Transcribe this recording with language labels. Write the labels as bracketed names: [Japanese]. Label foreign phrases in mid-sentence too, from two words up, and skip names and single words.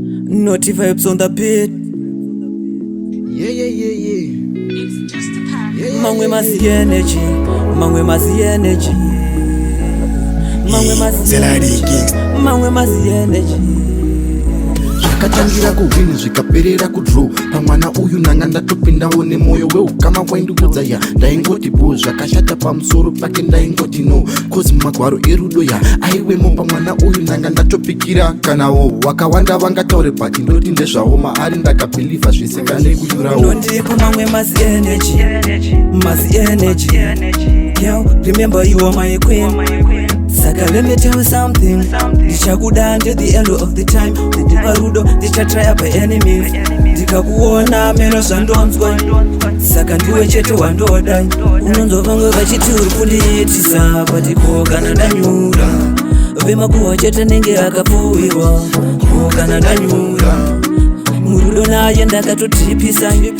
[English] Naughty vibes on the beat. Yeah, yeah, yeah, yeah. It's just a pack. Yeah, yeah, Mangwe yeah, mazi yeah. energy, mangwe mazi energy. Mangwe Hey, mazi Zelari energy. Kings. Mangwe mazi energy. [Shona] Zvakatangira kuwini zvikaperera kudraw. Pamwana uyu nanga ndatopindawo nemoyo weukama waindiudza ya. Ndaingoti bo zvakashata pamusoro pake ndaingoti no. Cause magwaro erudo ya. Aiwemo pamwana uyu nanga ndatopikira kanawo. Wakawanda vangataure but ndoti ndezvawo maari ndakabhilivha zvese kane kuyurawo. Nondipa mangwe mazi energy, mazi energy. [English] Yo, remember you are my queen. Saka let me tell you something. [Shona] Ndichakuda [English] until the end of the time. [Shona] Kukupa rudo, ndichatry [English] by any means. [Shona] Ndikakuona meno zvandonzwa. Saka ndiwe chete wandoda. Unonzwa vamwe vachiti uri kundiitisa, but ko kana ndanyura. Vemakuwa chete nenge akapfuwirwa. Ko kana ndanyura. Murudo naye ndakatotipisa.